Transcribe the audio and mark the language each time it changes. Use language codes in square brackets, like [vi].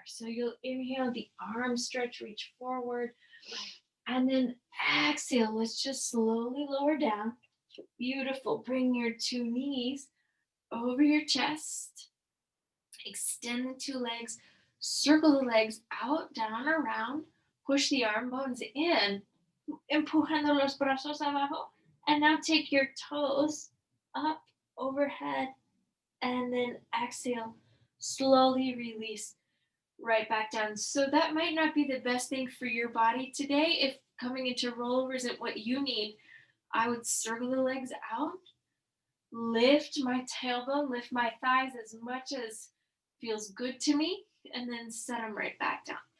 [en] So you'll inhale, the arms stretch, reach forward, and then exhale. Let's just slowly lower down. Beautiful. Bring your two knees over your chest. Extend the two legs. Circle the legs out, down, around. Push the arm bones in. [es] Empujando los brazos abajo. [en] And now take your toes up overhead. And then exhale, slowly release right back down. So that might not be the best thing for your body today. If coming into rollover isn't what you need, I would circle the legs out, lift my tailbone, lift my thighs as much as feels good to me, and then set them right back down.